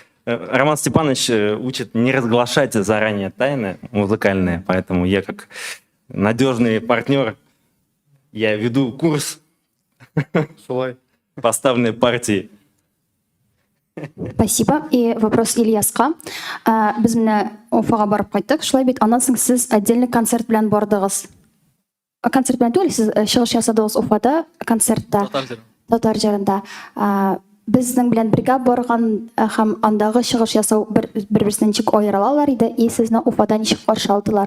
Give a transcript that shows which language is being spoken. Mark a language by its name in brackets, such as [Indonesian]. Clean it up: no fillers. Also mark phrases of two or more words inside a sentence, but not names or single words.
[Russian] Роман Степанович учит не разглашать заранее тайны музыкальные, поэтому я как надежный партнер, я веду курс поставленной партии. Спасибо. И вопрос Ильясқа. [Kazakh] Біз міне Уфаға барып қайттық. [Tatar] Шулай бит, андан соң сіз [Russian] отдельный концерт [Tatar] белән бардыгыз. Концерт белән түгел, сіз чыгыш ясадыгыз Уфада, концертта. Татар җырында. Безнең белән бергә барган һәм андагы чыгыш ясау бер-берсеннән ничек аерылалар иде, и сезне Уфада ничек каршы алдылар?